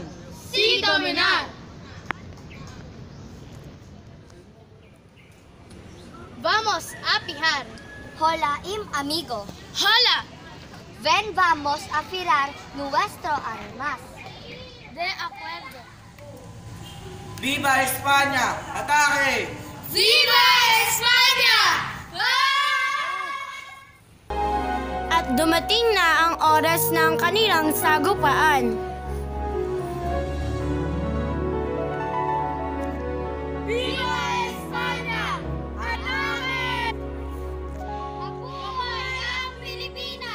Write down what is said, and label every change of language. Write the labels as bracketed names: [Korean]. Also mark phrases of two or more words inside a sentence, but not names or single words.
[Spanish] Sí, dominar! Vamos a pijar. Hola, amigo. ¡Hola! Ven, vamos a filar nuestro armas. De acuerdo. ¡Viva España! ¡Ataque! ¡Viva España! [Filipino] At dumating na ang oras ng kanilang sagupaan. [Spanish] ¡Viva España! [Filipino] ¡Atake! Mabuhay ang Pilipinas!